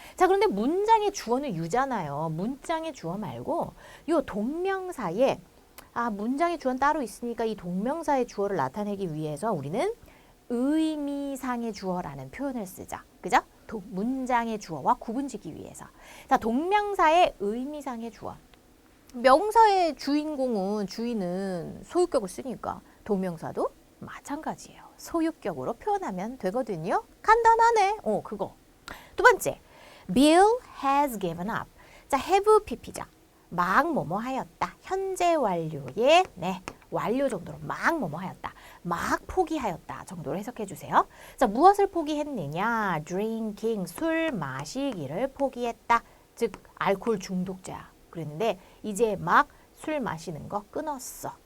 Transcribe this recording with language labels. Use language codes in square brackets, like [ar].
[ko] 자, 그런데 문장의 주어는 유잖아요. 문장의 주어 말고 요 동명사에 문장의 주어는 따로 있으니까 이 동명사의 주어를 나타내기 위해서 우리는 의미상의 주어라는 표현을 쓰죠. 그죠? 문장의 주어와 구분짓기 위해서. 자, 동명사의 의미상의 주어. 명사의 주인은 소유격을 쓰니까 동명사도 마찬가지예요. 소유격으로 표현하면 되거든요. 간단하네. 그거. [en] 두 번째, Bill has given up. [ko] 자, have pp죠. 막 뭐뭐 하였다. 현재 완료의 완료 정도로 막 뭐뭐 하였다. 막 포기하였다 정도로 해석해 주세요. 자, 무엇을 포기했느냐? drinking, 술 마시기를 포기했다. 즉, 알코올 중독자. 그랬는데 이제 막 술 마시는 거 끊었어.